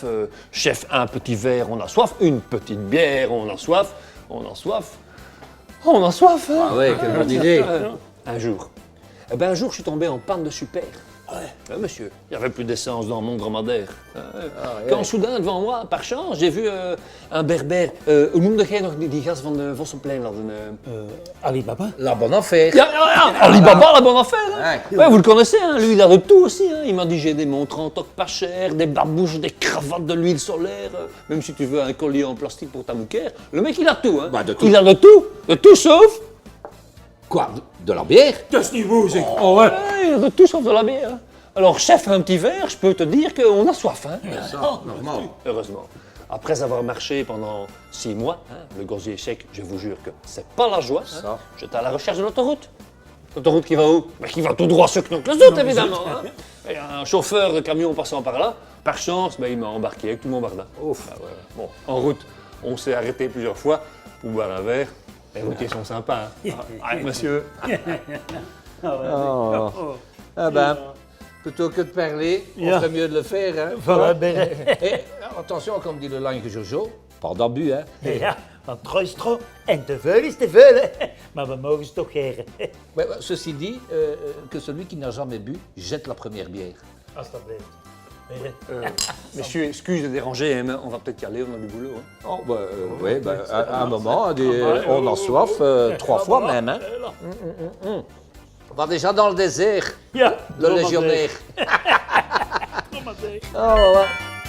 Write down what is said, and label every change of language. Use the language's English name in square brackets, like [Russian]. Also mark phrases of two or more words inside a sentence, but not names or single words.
[French] Chef, un petit verre, on a soif. Une petite bière, on a soif. On a soif. On a soif, hein? Ah ouais, quelle bonne idée. Un jour. Eh ben, un jour, je suis tombé en panne de super. Ouais, monsieur, il n'y avait plus d'essence dans mon dromadaire. Quand soudain, devant moi, par chance, j'ai vu un berbère. [Dutch] Hoe noemde jij nog die gast van de Vossenplein? [French] Alibaba? La bonne affaire. Alibaba, la bonne affaire. Hein? Ouais. Ouais, vous le connaissez, hein? Lui, il a de tout aussi. Hein? Il m'a dit j'ai des montres en toc pas cher, des babouches, des cravates, de l'huile solaire. Même si tu veux un collier en plastique pour ta mouquère. Le mec, il a tout. Hein? Bah, de tout. Il a de tout. De tout sauf. Quoi, de la bière? [Dutch] Dat is niet woe, zeg. Oh, hè? [French] Ouais, il a de tout sauf de la bière. Hein. Alors, chef, un petit verre, je peux te dire qu'on a soif. Hein? Ça, normal. Heureusement. Après avoir marché pendant 6 mois, hein, le gosier sec, je vous jure que c'est pas la joie. Hein. Ça. J'étais à la recherche de l'autoroute. L'autoroute qui va où? Ben, qui va tout droit sur Knokke-les-Zoetes, évidemment. Hein. Et un chauffeur de camion passant par là, par chance, ben, il m'a embarqué avec tout mon barda. Ouf. Ah ouais, ouais. Bon, en route, on s'est arrêté plusieurs fois pour boire un verre. Les routiers sont sympas. Hein. Ah, monsieur. Oh. Ah ben, plutôt que de parler, on [Dutch] Ja. [French] ferait mieux de le faire. Hein. Voilà, ben. Et attention, comme dit le langue Jojo, pas d'abus. Hein. [Dutch] Ja, want trouw is trouw en te veel is te veel, hè? Maar we mogen ze toch geren. [French] Ouais, ouais, ceci dit, que celui qui n'a jamais bu jette la première bière. [Dutch] Alsjeblieft. [French] Messieurs, excuse de déranger, hein, mais on va peut-être y aller, on a du boulot. Hein. Oh, bah, oui, bah, à un moment, on a soif, 3 fois même. Hein. On va déjà dans le désert, [Dutch] Ja, [French] le légionnaire. [Dutch] Kom maar zeg. [French] Oh, ouais.